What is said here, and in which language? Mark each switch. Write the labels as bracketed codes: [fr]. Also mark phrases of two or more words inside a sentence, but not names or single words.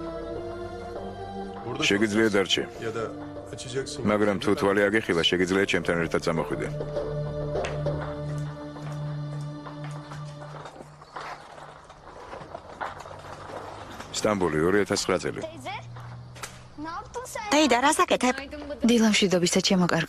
[ka] შეგიძლია დარჩე. [tr] Ya da açacaksın. [ka] მაგრამ თუ თვალი აგეხილა, შეგიძლია ჩემთან ერთად წამოხვიდე. სტამბოლი 2009 წელი. დეიდა, რას აკეთებ? დილამშვიდობისა, ჩემო კარგო.